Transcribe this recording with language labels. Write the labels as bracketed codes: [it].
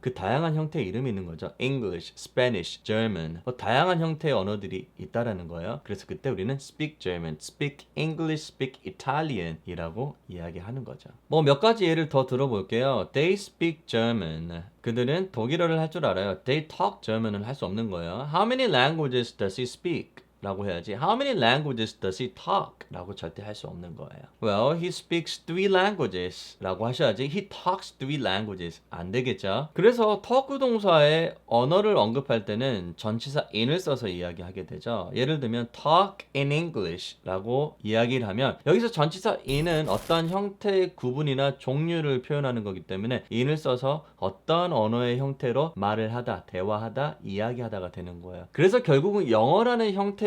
[ko] 그 다양한 형태의 이름이 있는 거죠. English, Spanish, German, 다양한 형태의 언어들이 있다라는 거예요. 그래서 그때 우리는 [en] speak German, speak English, speak Italian [ko] 이라고 이야기하는 거죠. 뭐 몇 가지 예를 더 들어볼게요. [en] They speak German. [ko] 그들은 독일어를 할 줄 알아요. [en] They talk German [ko] 을 할 수 없는 거예요. [en] How many languages does he speak? [ko] 라고 해야지. [en] How many languages does he talk? [ko] 라고 절대 할 수 없는 거예요. [en] Well, he speaks 3 languages [ko] 라고 하셔야지. [en] He talks 3 languages. [ko] 안 되겠죠? 그래서 talk 동사의 언어를 언급할 때는 전치사 in을 써서 이야기하게 되죠. 예를 들면 [en] talk in English [ko] 라고 이야기를 하면 여기서 전치사 in은 어떤 형태의 구분이나 종류를 표현하는 거기 때문에 in을 써서 어떤 언어의 형태로 말을 하다, 대화하다, 이야기하다가 되는 거예요. 그래서 결국은 영어라는 형태